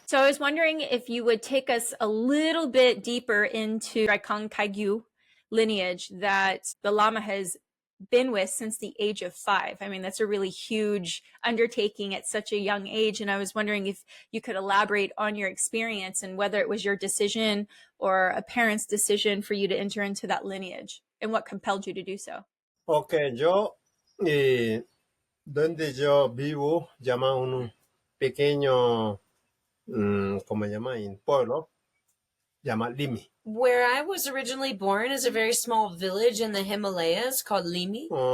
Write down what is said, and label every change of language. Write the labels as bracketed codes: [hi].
[en] So I was wondering if you would take us a little bit deeper into Drikung Kagyu lineage that the Lama has been with since the age of 5. I mean, that's a really huge undertaking at such a young age. And I was wondering if you could elaborate on your experience and whether it was your decision or a parent's decision for you to enter into that lineage and what compelled you to do so. [es] Okay, yo, donde yo vivo, llama un pequeño ¿cómo se llama? En pueblo, llama Limi. [en] Where I was originally born is a very small village in the Himalayas called Limi.